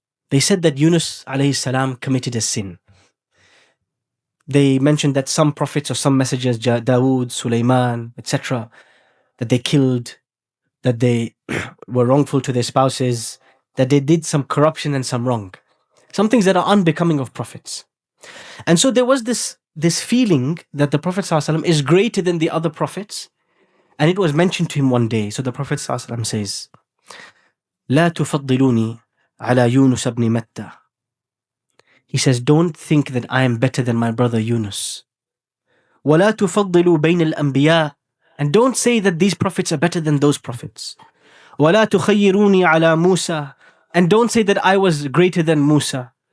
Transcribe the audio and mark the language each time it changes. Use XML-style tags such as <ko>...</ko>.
<en>They said that Yunus alayhi salam committed a sin. They mentioned that some prophets or some messengers, Dawood, Sulaiman, etc., that they killed, that they were wrongful to their spouses, that they did some corruption and some wrong. Some things that are unbecoming of prophets. And so there was this feeling that the Prophet ﷺ is greater than the other prophets. And it was mentioned to him one day. So the Prophet ﷺ says,</en> <ar>لا تفضلوني على يونس بن متى.</ar> <en>He says, don't think that I am better than my brother Yunus.</en> <ar>وَلَا تُفَضِّلُوا بَيْنَ الْأَنْبِيَاءِ.</ar> <en>And don't say that these prophets are better than those prophets.</en> <ar>وَلَا تُخَيِّرُونِي عَلَى مُوسَى.</ar> <en>And don't say that I was greater than Musa.</en>